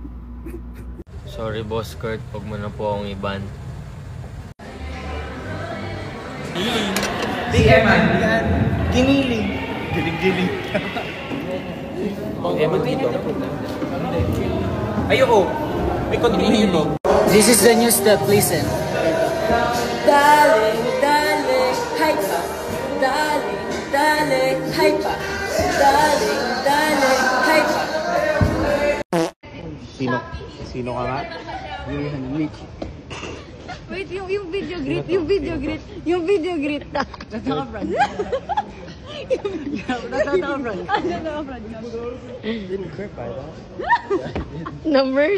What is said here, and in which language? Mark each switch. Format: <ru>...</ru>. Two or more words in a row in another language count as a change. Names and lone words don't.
<en>Sorry, Boss Kurt.</en> <tl>Huwag mo na po akong iban. Di Eman! Giniling! Giling-giling. Eman dito. Ayoko! May continue ito.</tl> <en>This is the new step, listen. Darling, darling, hypa. Darling, darling, hypa. Darling, darling, hypa.</en> <tl>Sino ka nga?</tl> <en>Wait, yung video greet, yung video greet, yung video greet.</en> <tl>Nataka-brand. Nataka-brand.</tl> <en>Numbers?</en>